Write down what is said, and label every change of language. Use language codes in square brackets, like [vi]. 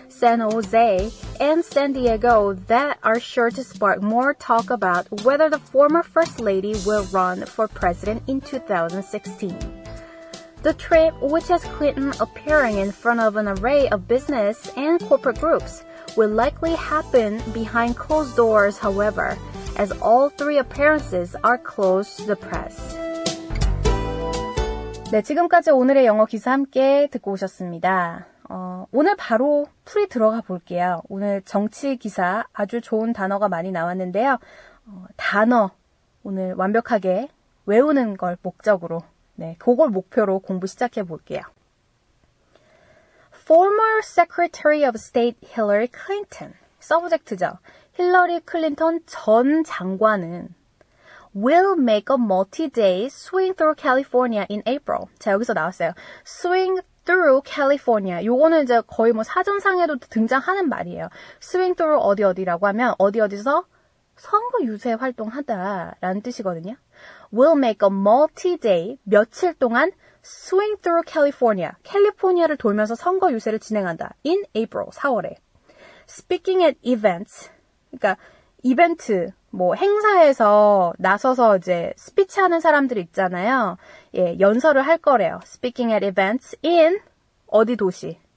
[en] San Jose, and San Diego that are sure to spark more talk about whether the former First Lady will run for president in 2016. The trip, which has Clinton appearing in front of an array of business and corporate groups, will likely happen behind closed doors, however, as all three appearances are closed to the press. [ko] 네, 지금까지 오늘의 영어 기사 함께 듣고 오셨습니다. 오늘 바로 풀이 들어가 볼게요. 오늘 정치 기사 아주 좋은 단어가 많이 나왔는데요. 단어 오늘 완벽하게 외우는 걸 목적으로 네, 그걸 목표로 공부 시작해 볼게요. [en] Former Secretary of State Hillary Clinton, [ko] 서브젝트죠. 힐러리 클린턴 전 장관은 [en] will make a multi-day swing through California in April. [ko] 자, 여기서 나왔어요. [en] swing through California. [ko] 요거는 이제 거의 뭐 사전상에도 등장하는 말이에요. swing through 어디라고 하면 어디서 선거 유세 활동하다라는 뜻이거든요. [en] will make a multi-day, [ko] 며칠 동안 [en] swing through California, [ko] 캘리포니아를 돌면서 선거 유세를 진행한다. [en] in April, [ko] 4월에. [en] speaking at events, [ko] 그러니까 이벤트, 뭐 행사에서 나서서 이제 스피치하는 사람들 있잖아요. 예, 연설을 할 거래요. speaking at events in 어디 도시?